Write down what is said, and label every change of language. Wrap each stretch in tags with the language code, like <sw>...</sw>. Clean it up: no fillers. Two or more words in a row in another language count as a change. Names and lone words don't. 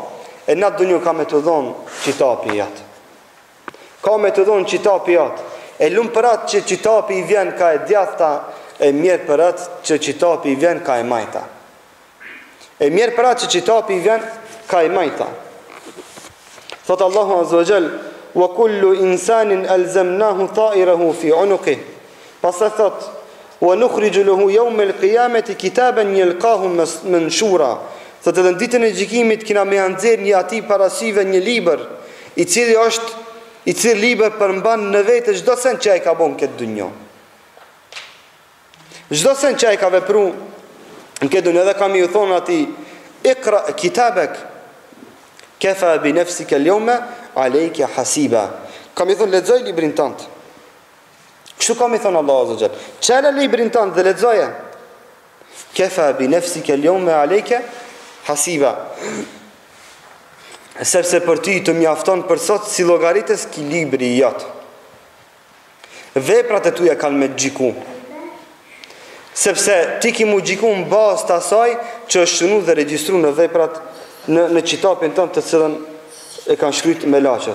<sq>E në dunjo ka me të dhonë qitapi jatë. Ka me të dhonë qitapi jatë. E lumë për atë që qitapi i vjen ka e djathta, e mirë për atë që qitapi i vjen ka e majta. E mirë për atë që qitapi i vjen ka e majta. Thot Allahu</sq> <ar>عز وجل: "وكل إنسان ألزمناه طائره في عنقه."</ar> <sq>Pastaj thot:</sq> <ar>"ونخرج له يوم القيامة كتابا يلقاه منشورا."</ar> <sq>Thot edhe në ditën e gjykimit kena me nxjerr një atij parasive një libër, i cili libër përmban në vetë çdo sen që ai ka bën këtë dunjë. Çdo sen që ai ka vepruar në këtë dunjë, edhe kam i thonë atij:</sq> <ar>"اقرأ كتابك كفى بنفسك اليوم عليك حسيبا."</ar> <sq>Kam i thonë lexoj librin tënd. Kështu kam i thonë Allahu</sq> <ar>عز وجل:</ar> <sq>"Çela librin tënd dhe lexoje.</sq> <ar>كفى بنفسك اليوم عليك حسيبا."</ar> <sq>Sepse për ty të mjafton për sot si llogaritës ki libri i jot. Veprat e tuja kanë me xhiku. Sepse ti ki mu gjiku në bazë të asaj që është shënu dhe regjistru në veprat në qitapin tënë të cilën e kanë shkryt me laqët.</sq>